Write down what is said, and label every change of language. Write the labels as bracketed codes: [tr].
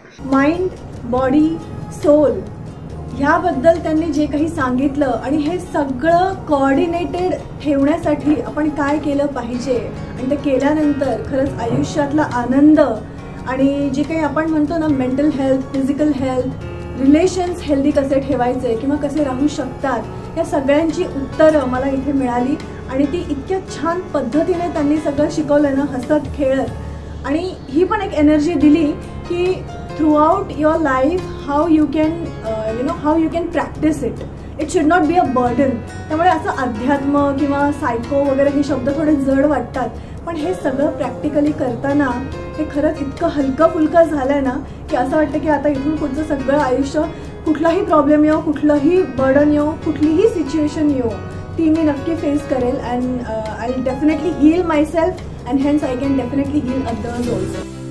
[mr] Mind, body, soul ह्याबद्दल त्यांनी जे काही सांगितलं आणि हे सगळं कोऑर्डिनेटेड ठेवण्यासाठी आपण काय केलं पाहिजे आणि ते केल्यानंतर खरंच आयुष्यातला आनंद आणि जे काही आपण म्हणतो ना mental health, physical health, relations healthy कसे ठेवायचे किंवा कसे राहू शकतात या सगळ्यांची उत्तरं मला इथे मिळाली आणि ती इतक्या छान पद्धतीने त्यांनी सगळं शिकवलं ना, हसत खेळत. आणि ही पण एक एनर्जी दिली की [en] throughout your life how you can practice it. It should not be a burden. [mr] त्यामुळे असं अध्यात्म किंवा सायको वगैरे हे शब्द थोडे जड वाटतात, पण हे सगळं प्रॅक्टिकली करताना हे खरंच इतकं हलकं फुलकं झालंय ना की असं वाटतं की आता इथून पुढचं सगळं आयुष्य कुठलाही प्रॉब्लेम येऊ, कुठलंही बर्डन येऊ, कुठलीही सिच्युएशन येऊ ती मी नक्की फेस करेल [en] And I will definitely heal my self and hence I can definitely heal others also.